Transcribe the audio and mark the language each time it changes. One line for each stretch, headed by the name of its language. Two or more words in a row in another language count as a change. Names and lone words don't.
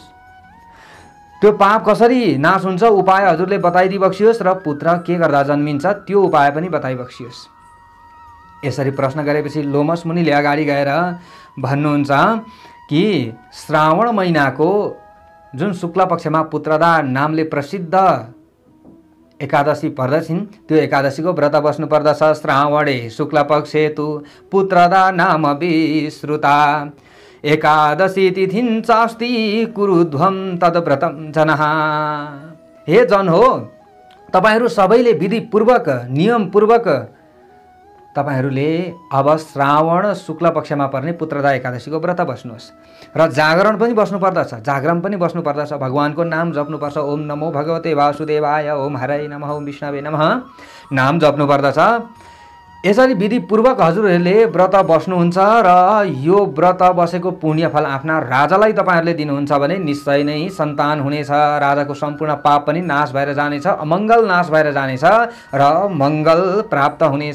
Nepali: त्यो पाप कसरी नाश हुन्छ उपाय हजुरले बताइदिबक्सियोस्, र पुत्र के गर्दा जन्मिन्छ त्यो उपाय पनि बताइबक्सियोस्। यसरी प्रश्न गरेपछि लोमस मुनिले अगाडि गएर भन्नुहुन्छ कि श्रावण महिनाको जुन शुक्ल पक्षमा पुत्रदा नामले प्रसिद्ध एकादशी पर्दछिन्, त्यो एकादशीको व्रत बस्नु पर्दछ।
Sanskrit: श्रावणे शुक्ल पक्षे तु पुत्रदा नाम विश्रुता एकादशी तिथिं चास्ति कुरुध्वं तद्व्रतं जनः।
Nepali: हे जन हो, तपाईहरू सबैले विधिपूर्वक, नियमपूर्वक तपाईहरूले अब श्रावण शुक्ल पक्षमा पर्ने पुत्रदा एकादशीको व्रत बस्नुहोस् र जागरण पनि बस्नुपर्दछ। भगवानको नाम जप्नुपर्छ।
Sanskrit: ओम नमो भगवते वासुदेवाय, ओम हराय नमः, ओम विष्णवे नमः
Nepali: नाम जप्नुपर्दछ। यसरी विधिपूर्वक हजुरहरूले व्रत बस्नुहुन्छ र यो व्रत बसेको पुण्यफल आफ्ना राजालाई तपाईहरूले दिनुहुन्छ भने निश्चय नै सन्तान हुनेछ। राजाको सम्पूर्ण पाप पनि नाश भएर जानेछ, अमङ्गल नाश भएर जानेछ र मङ्गल प्राप्त हुनेछ।